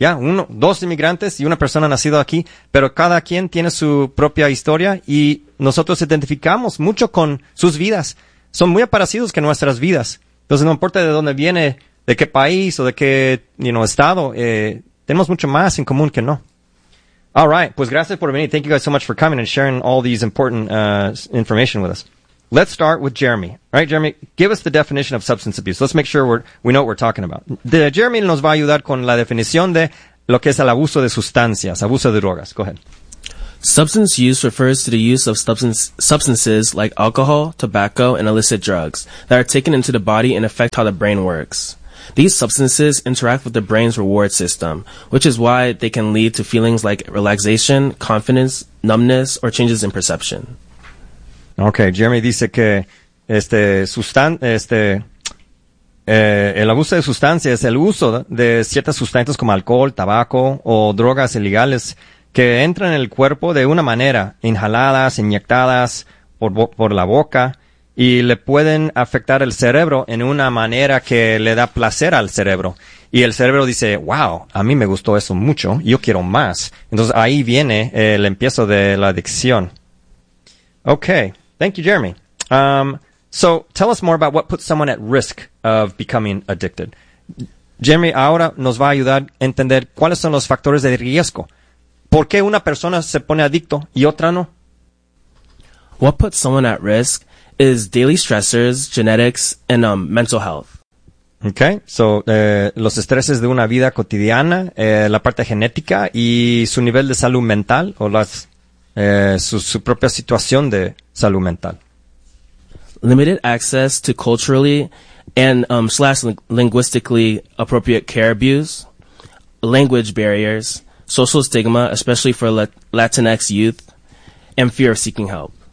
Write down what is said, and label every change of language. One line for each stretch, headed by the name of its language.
Spanish: Uno, dos inmigrantes y una persona nacida aquí, pero cada quien tiene su propia historia y nosotros identificamos mucho con sus vidas. Son muy parecidos que nuestras vidas. Entonces no importa de dónde viene, de qué país o de qué estado, tenemos mucho más en común que no.
English: All right,
Spanish: pues gracias por venir.
English: Thank you guys so much for coming and sharing all these important information with us. Let's start with Jeremy. All right, Jeremy, give us the definition of substance abuse. Let's make sure we know what we're talking about.
Spanish: Jeremy nos va a ayudar con la definición de lo que es el abuso de sustancias, abuso de drogas.
English: Go ahead. Substance use refers to the use of substances like alcohol, tobacco, and illicit drugs that are taken into the body and affect how the brain works. These substances interact with the brain's reward system, which is why they can lead to feelings like relaxation, confidence, numbness, or changes in perception.
Spanish: Okay, Jeremy dice que el abuso de sustancias es el uso de ciertas sustancias como alcohol, tabaco o drogas ilegales que entran en el cuerpo de una manera, inhaladas, inyectadas por la boca, y le pueden afectar el cerebro en una manera que le da placer al cerebro. Y el cerebro dice, wow, a mí me gustó eso mucho, yo quiero más. Entonces ahí viene el empiezo de la adicción.
English: Okay. Thank you, Jeremy. So tell us more about what puts someone at risk of becoming addicted.
Spanish: Jeremy ahora nos va a ayudar a entender cuáles son los factores de riesgo. ¿Por qué una persona se pone adicto y otra no?
English: What puts someone at risk is daily stressors, genetics, and mental health. Okay, so
Spanish: los estreses de una vida cotidiana, la parte genética y su nivel de salud mental o las... Su propia situación de salud mental.
English: Limited access to culturally and linguistically appropriate care abuse, language barriers, social stigma, especially for Latinx youth, and fear of seeking help.